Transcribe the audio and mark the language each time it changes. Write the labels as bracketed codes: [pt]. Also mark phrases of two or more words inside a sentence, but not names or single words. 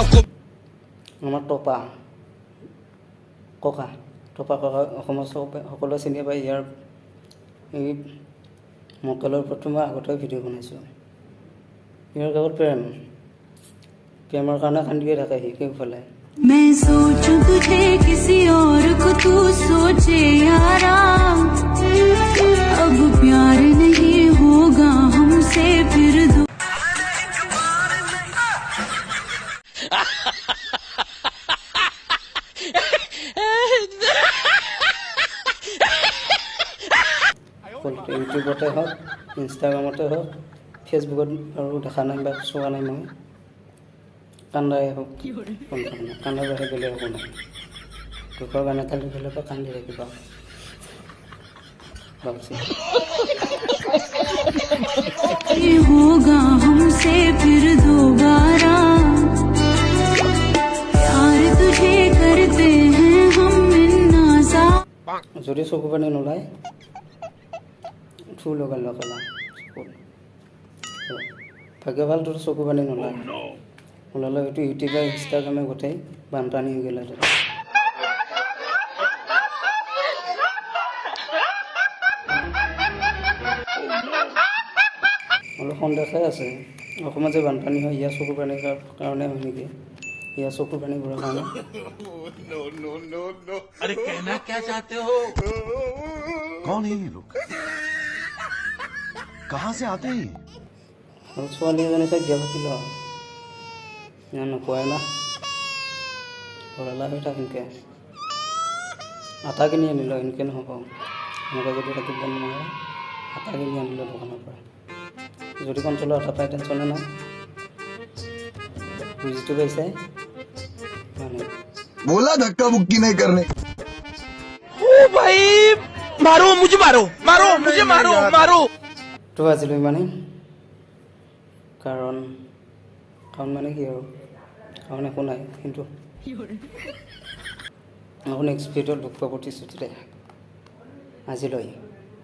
[as] আমাৰ টপা ককা অসমৰ সকলোৱে চিনি পায়। ইয়াৰ এই মকলৰ ওপৰত মই আগতে ভিডিঅ' বনাইছোঁ। ইয়াৰ গাঁৱত প্ৰেমৰ কাৰণে কান্দিয়ে থাকে সি কেউফালে। [hi] मैं सोचूं तुझे किसी और को तू सोचे यारा अब प्यार नहीं होगा हमसे फिर दो [as] ইউটিউবতে হওক ইনষ্টাগ্ৰামতে হওক ফেচবুকত আৰু দেখা নাই বা চোৱা নাই মই। কান্দাই হওক কান্দাৰ বাহিৰে বেলেগ একো নাই। দুখৰ গানে কালি গ'লে পৰা কান্দি থাকিবা [hi] होगा हमसे फिर दोबारा प्यार तुझे करते हैं हम इन्ना [as] যদি চকু পানী নোলায় থু লগাই লগালা ভাগ্য ভাল তোৰ চকু পানী নোলায়। ওলালে হয়তো ইউটিউবে ইনষ্টাগ্ৰামে গোটেই বানপানী হৈ গ'লে অলপ সন্দেহে আছে। অসমত যে বানপানী হয় ইয়াৰ চকু পানীৰ কাৰণে হয় নেকি? ইয়াৰ চকু পানীবোৰৰ কাৰণে। [hi] अरे कहना क्या चाहते हो? कौन है ये लोग? कहाँ से आते हैं? [as] আৰু ছোৱালী এজনী চাই বিয়া পাতিল নকয় না ঘৰলা হৈ থাক এনেকৈ আটা কিনি আনিলোঁ। এনেকৈ নহ'ব, এনেকৈ যদি থাকিব নোৱাৰে আটা কিনি আনিলোঁ দোকানৰ পৰা। যদি কণ্ট্ৰলৰ আটা পায় টেনশ্যনে নাই। বুজিটো পাইছে মানে [hi] बोला धक्का मुक्की नहीं करने। ओ भाई मारो मुझे मारो मारो मुझे मारो मारो [as] তো আজিলৈ মানে কাৰণ মানে কি আৰু কাৰণ একো নাই, কিন্তু আকৌ নেক্সট ভিডিঅ'ত লগ পোৱা প্ৰতিশ্ৰুতিৰে আজিলৈ